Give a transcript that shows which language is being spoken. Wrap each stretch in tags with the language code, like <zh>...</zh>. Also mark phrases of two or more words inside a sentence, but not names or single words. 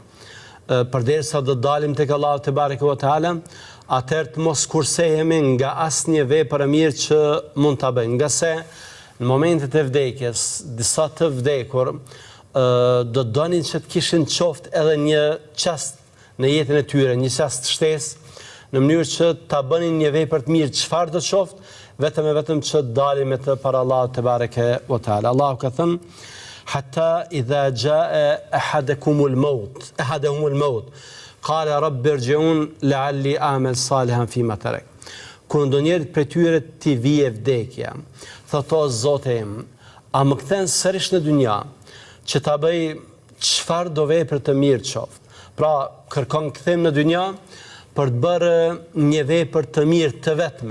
<sq>Përderisa do dalim tek Allahu</sq> <ar>تبارك وتعالى,</ar> <sq>atëherë të mos kursehemi nga asnjë vepër e mirë që mund ta bëjmë, nga se në momentet e vdekjes disa të vdekur do donin që të kishin qoftë edhe një çast në jetën e tyre, një çast shtesë, në mënyrë që ta bënin një vepër të mirë çfarë do qoftë, vetëm që dalim me të para Allahut</sq> <ar>تبارك وتعالى.</ar> <sq>Allahu ka thënë:</sq> <ar>"حتى إذا جاء أحدهم الموت قال رب ارجعون لعلي أعمل صالحا فيما ترك."</ar> <sq>Kur ndonjëri prej tyre t'i vije vdekja, thotë: "O Zoti im, a më kthen sërish në dynja që ta bëj çfarë do vepër të mirë qoftë." Pra kërkon kthim në dynja për të bërë një vepër të mirë të vetme.</sq>